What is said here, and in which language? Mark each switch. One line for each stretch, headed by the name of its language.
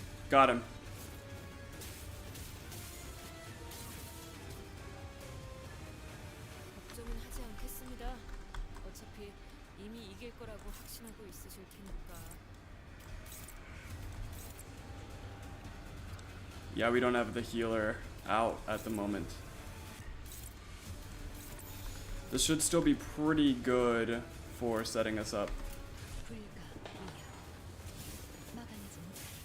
English: Got him.
Korean: 걱정은 하지 않겠습니다. 어차피 이미 이길 거라고 확신하고 있으실 테니까.
English: Yeah, we don't have the healer out at the moment. This should still be pretty good for setting us up.
Korean: 불가 위야 막아내지 못해.